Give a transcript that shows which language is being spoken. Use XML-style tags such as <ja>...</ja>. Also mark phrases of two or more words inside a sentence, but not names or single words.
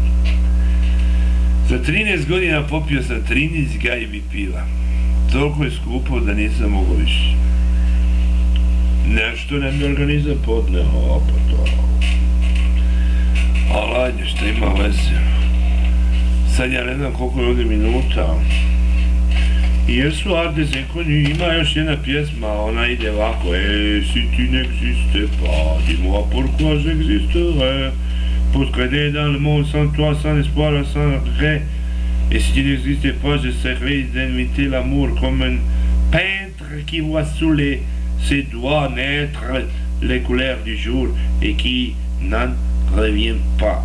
<sr>Za 13 godina popio sam 13 gajbi piva. Toliko je skupo da nisam mogao više. Nešto nam je organizam podneo, pa to. Ali ajde, šta ima veze. Sad ja ne znam koliko je ovdje minuta.</sr> <fr>Hier soir des inconnus,</fr> <sr>ima još jedna pjesma, ona ide ovako.</sr> <fr>Si tu n'existais pas, dis-moi pourquoi j'existerais. Pour traîner dans le monde sans toi, sans espoir, sans regret. Et si tu n'existais pas, j'essaierais d'inviter l'amour comme un peintre qui voit sous ses doigts naître les couleurs du jour et qui n'en revient pas.</fr>